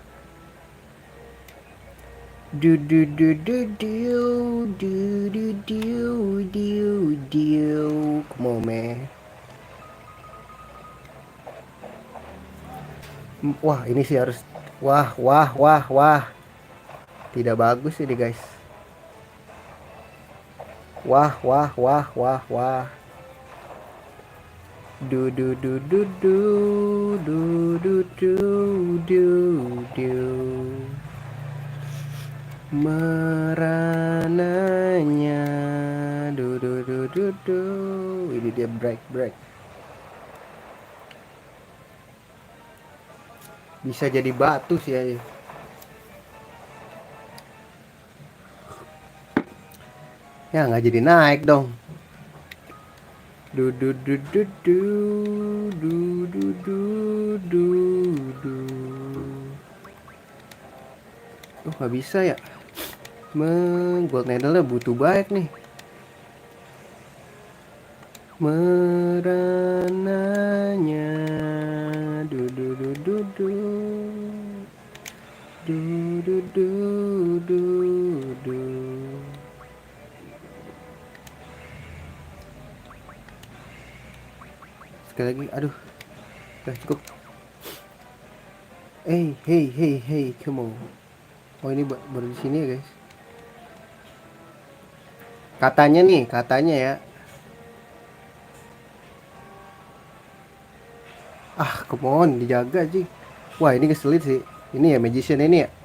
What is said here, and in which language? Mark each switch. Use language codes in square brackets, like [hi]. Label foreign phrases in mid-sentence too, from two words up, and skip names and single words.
[en] Du du du du du du du du du du. Come on man. [id] Wah ini sih harus. Wah. Tidak bagus ini guys. Wah. Du du du du du du du du du du. Merananya. Du du du du du. Ini dia break. Bisa jadi batu sih ya. Ya nggak jadi naik dong. Du du du du du du du du du du. Oh nggak bisa ya. [en] Gold needle [id] butuh baik nih. Merananya du du du du du du du du du du. Sekali lagi, aduh, udah cukup. [en] Hey, hey, hey, hey, come on. [id] Oh ini baru di sini ya guys. Katanya nih, katanya ya. [en] Ah, come on, [id] dijaga sih. Wah ini keselit sih. Ini ya magician ini ya.